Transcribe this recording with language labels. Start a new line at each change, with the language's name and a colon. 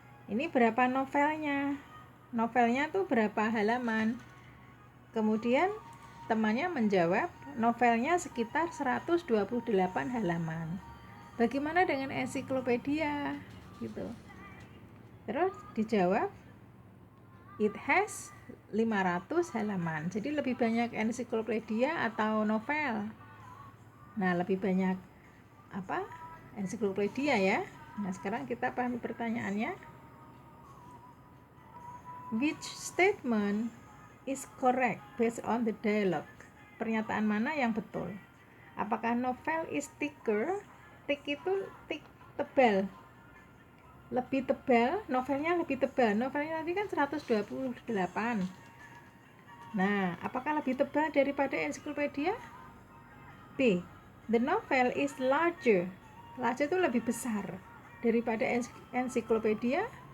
Indonesian: Ini berapa novelnya? Novelnya tuh berapa halaman? Kemudian temannya menjawab, novelnya sekitar 128 halaman. Bagaimana dengan ensiklopedia? Gitu. Terus dijawab,
English: it has
Indonesian: 500 halaman. Jadi lebih banyak ensiklopedia atau novel? Nah, lebih banyak apa? Ensiklopedia ya. Nah, sekarang kita pahami pertanyaannya.
English: Which statement is correct based on the dialogue?
Indonesian: Pernyataan mana yang betul? Apakah novel
English: is thicker?
Indonesian: Thick itu tebal. Lebih tebal, novelnya lebih tebal. Novelnya tadi kan 128. Nah, apakah lebih tebal daripada ensiklopedia? B.
English: The novel is larger.
Indonesian: Larger itu lebih besar daripada ensiklopedia.